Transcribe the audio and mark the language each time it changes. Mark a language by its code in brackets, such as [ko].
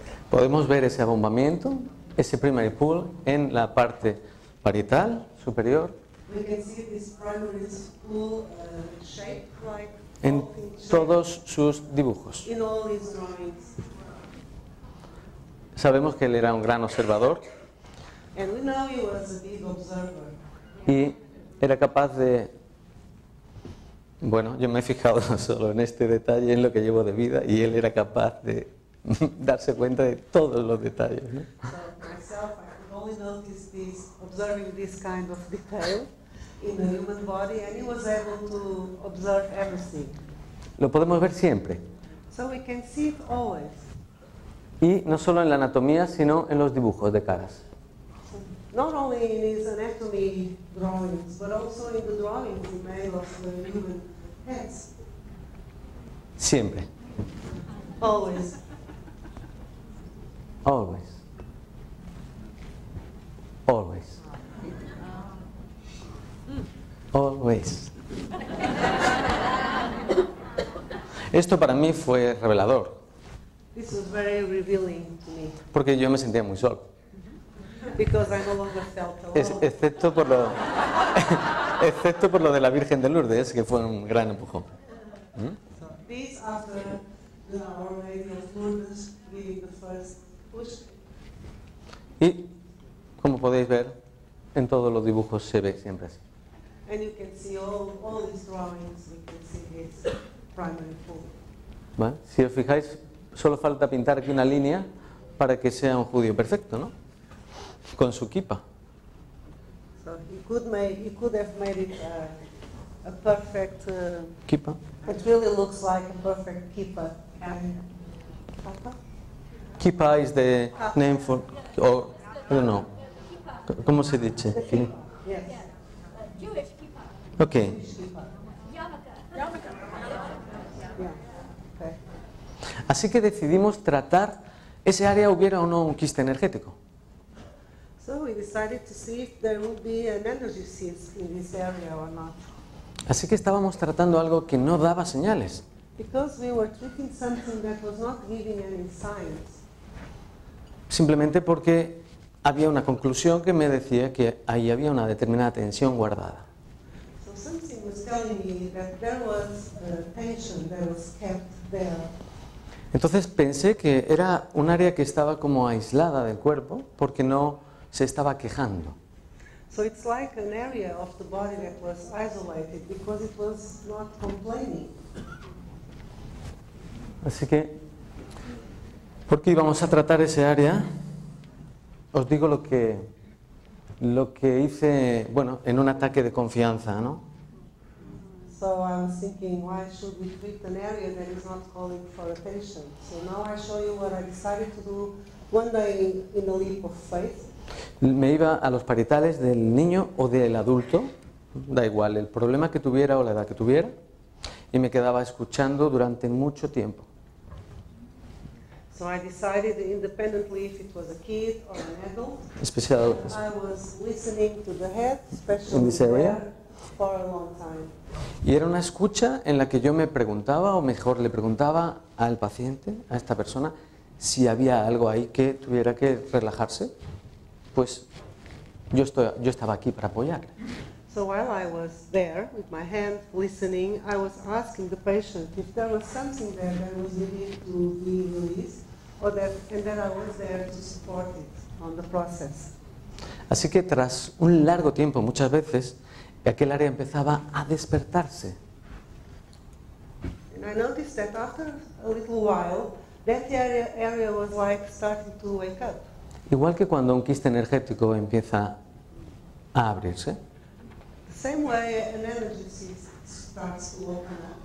[es] Podemos ver ese abombamiento, ese primary pool en la parte parietal superior, [en] We can see this primary pool shaped like [es] en [en] dolphin shape [es] todos sus dibujos. [en] in all his drawings. [es] Sabemos que él era un gran observador [en] And we know he was a big observer. [es] y era capaz de... Bueno, yo me he fijado solo en este detalle, en lo que llevo de vida, y él era capaz de darse cuenta de todos los detalles, ¿no? [en] So myself, I could only notice this, observing this kind of detail in the human body, and he was able to observe everything. [es] Lo podemos ver siempre, [en] So we can see it always. [es] y no solo en la anatomía, sino en los dibujos de caras. [en] Not only in his anatomy drawings, but also in the drawings he made of the human heads. [es] Siempre, [en] Always. always, always, always. [es] Esto para mí fue revelador, [en] This was very revealing to me [es] porque yo me sentía muy solo, [en] because I no longer felt alone. [es] excepto por lo, excepto por lo de la Virgen de Lourdes, que fue un gran empujón. [en] So this after Our Lady of Lourdes giving the first push. [es] Y como podéis ver, en todos los dibujos se ve siempre así. [en] And you can see all these drawings, you can see his primary pool. [es] ¿Vale? Si os fijáis, solo falta pintar aquí una línea para que sea un judío perfecto, ¿no? Con su kippah. [en] So he could have made it a perfect, Kippah. it really looks like a perfect kippah. Kappa? Kippah is the name for, or, I don't know, [es] ¿cómo se dice? [en] The kippah, yes. Jewish kippah. Ok, Jewish kippah. Yarmulke. Yeah. Okay. [es] así que decidimos tratar ese área, hubiera o no un quiste energético. [en] So we decided to see if there would be an energy cyst in this area or not. [es] Así que estábamos tratando algo que no daba señales. [en] Because we were treating something that was not giving any signs. [es] Simplemente porque había una conclusión que me decía que ahí había una determinada tensión guardada. [en] So something was telling me that there was a tension that was kept there. [es] Entonces pensé que era un área que estaba como aislada del cuerpo porque no se estaba quejando. [en] So it's like an area of the body that was isolated because it was not complaining. [es] Así que, ¿por qué íbamos a tratar ese área? Os digo lo que hice, bueno, en un ataque de confianza, ¿no? [en] So I was thinking, why should we treat an area that is not calling for attention? So now I show you what I decided to do one day in a leap of faith. [es] Me iba a los parietales del niño o del adulto, da igual el problema que tuviera o la edad que tuviera, y me quedaba escuchando durante mucho tiempo. [en] So I decided independently if it was a kid or an adult. [es] Especial, [en] I was listening to the head, especially In this area? there, for a long time. [es] y era una escucha en la que yo me preguntaba, o mejor le preguntaba al paciente, a esta persona, si había algo ahí que tuviera que relajarse, pues yo estaba aquí para apoyarle. [en] So while I was there with my hand listening, I was asking the patient if there was something there that was needing to be released, and then I was there to support it on the process. [es] Así que tras un largo tiempo, muchas veces, aquel área empezaba a despertarse. [en] And I noticed that after a little while, that area was like starting to wake up. [es] Igual que cuando un quiste energético empieza a abrirse, [en] The same way an energy cyst starts to open up,